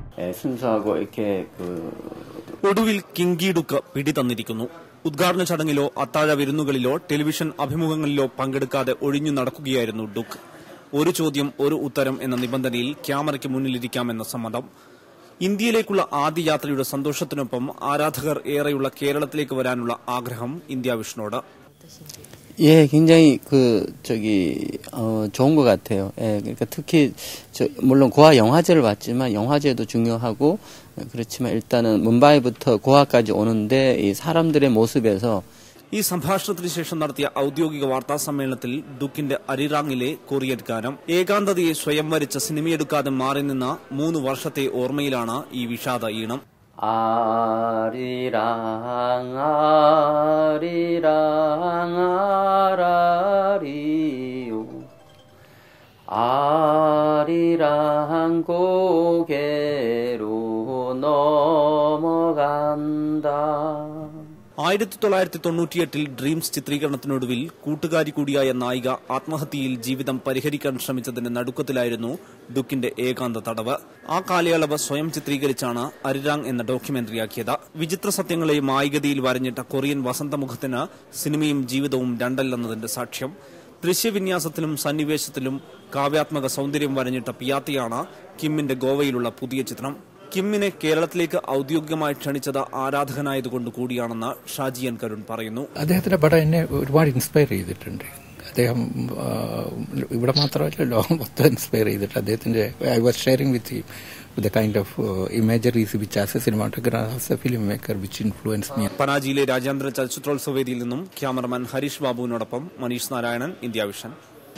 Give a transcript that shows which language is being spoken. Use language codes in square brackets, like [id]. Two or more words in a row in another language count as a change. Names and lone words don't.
[ko] 순수하고 이렇게 [ml] ഒടുവിൽ കിങ്കി ഡുക്ക് പിടിതന്നിരിക്കുന്നു. ഉദ്ഘാടന ചടങ്ങിലോ അത്താഴ വിരുന്നുകളിലോ ടെലിവിഷൻ അഭിമുഖങ്ങളിലോ പങ്കെടുക്കാതെ ഒഴിഞ്ഞു നടക്കുകയായിരുന്നു ഡുക്ക്. ഒരു ചോദ്യം ഒരു ഉത്തരം എന്ന നിബന്ധനയിൽ ക്യാമറയ്ക്ക് മുന്നിലിരിക്കാമെന്ന സമ്മതം. ഇന്ത്യയിലേക്കുള്ള ആദ്യ യാത്രയുടെ സന്തോഷത്തിനൊപ്പം ആരാധകർ ഏറെയുള്ള കേരളത്തിലേക്ക് വരാനുള്ള ആഗ്രഹം ഇന്ത്യ വിഷനോട്. [ko] 예, 굉장히 좋은 것 같아요. 예, 그러니까 특히 물론 고아 영화제를 왔지만 영화제도 중요하고 그렇지만 일단은 뭄바이부터 고아까지 오는데 이 사람들의 모습에서 [ml] ഈ സംഭാഷണത്തിന് ശേഷം നടത്തിയ ഔദ്യോഗിക വാർത്താ സമ്മേളനത്തിൽ ഡുക്കിന്റെ അരിറാങ്ങിലെ കൊറിയൻ ഗാനം ഏകാന്തതയെ സ്വയം വരിച്ച സിനിമയെടുക്കാതെ മാറി നിന്ന 3 വർഷത്തെ ഓർമ്മയിലാണ് ഈ വിഷാദ ഈണം. [ko] 아리랑 아리랑 아라리요 아리랑 고개로 넘어간다. [ml] 1998 ഡ്രീംസ് ചിത്രീകരണത്തിനൊടുവിൽ കൂട്ടുകാരി കൂടിയായ നായിക ആത്മഹത്യയിൽ ജീവിതം പരിഹരിക്കാൻ ശ്രമിച്ചതിന്റെ നടുക്കത്തിലായിരുന്നു ഡുക്കിന്റെ ഏകാന്ത തടവ്. ആ കാലയളവ് സ്വയം ചിത്രീകരിച്ചാണ് അരിരാങ് എന്ന ഡോക്യുമെന്ററിയാക്കിയത്. വിചിത്ര സത്യങ്ങളെ മായികതയിൽ വരഞ്ഞിട്ട കൊറിയൻ വസന്തമുഖത്തിന് സിനിമയും ജീവിതവും രണ്ടല്ലെന്നതിന്റെ സാക്ഷ്യം. ദൃശ്യവിന്യാസത്തിലും സന്നിവേശത്തിലും കാവ്യാത്മക സൌന്ദര്യം വരഞ്ഞിട്ട പിയാത്തിയാണ് കിമ്മിന്റെ ഗോവയിലുള്ള പുതിയ ചിത്രം. കിമ്മിനെ കേരളത്തിലേക്ക് ഔദ്യോഗികമായി ക്ഷണിച്ചത് ആരാധകനായതുകൊണ്ട് കൂടിയാണെന്ന് ഷാജിയൻ കരുൺ പറയുന്നു. അദ്ദേഹത്തിന്റെ പടം എന്നെ ഒരുപാട് ഇൻസ്പയർ ചെയ്തിട്ടുണ്ട്. അദ്ദേഹം ഇവിടെ മാത്രമല്ല ലോകം മൊത്തം ഇൻസ്പയർ ചെയ്തിട്ട് അദ്ദേഹത്തിന്റെ [en] I was sharing with the kind of imageries which as a cinematographer, as a filmmaker, which influenced me. [ml] പനാജിയിലെ രാജ്യാന്തര ചലച്ചിത്രോത്സവ വേദിയിൽ നിന്നും ക്യാമറമാൻ ഹരീഷ് ബാബുവിനോടൊപ്പം മനീഷ് നാരായണൻ, ഇന്ത്യ വിഷൻ.